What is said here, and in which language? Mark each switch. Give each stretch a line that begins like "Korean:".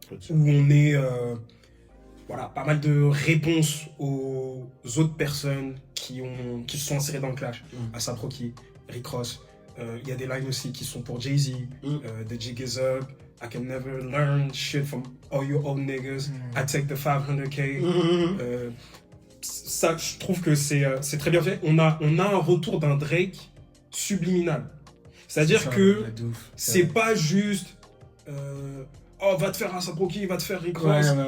French: Où on est... voilà, pas mal de réponses aux autres personnes qui se sont insérées dans le clash. A$AP Rocky, Rick Ross. Il y a des lines aussi qui sont pour Jay-Z.
English: The jig is up. I can never learn shit from all you old niggas. I take the 500K.
French: Ça, je trouve que c'est très bien fait. On a un retour d'un Drake subliminal. C'est-à-dire que c'est pas juste... oh, va te faire A$AP Rocky, va te faire Rick Ross.